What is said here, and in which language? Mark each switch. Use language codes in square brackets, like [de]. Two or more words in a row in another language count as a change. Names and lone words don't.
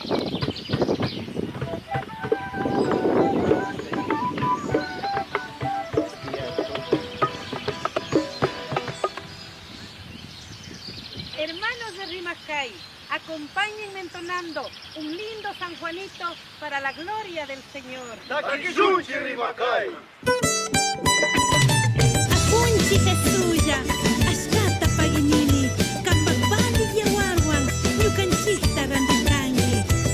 [es] Hermanos de Rimacay, acompáñenme entonando un lindo San Juanito para la gloria del Señor. [qu] Taquillunchi Rimacay. Apunchi Jesuya, Ashkata Paginini, Kapapali Yawarwan, Yukanchista Randikangi.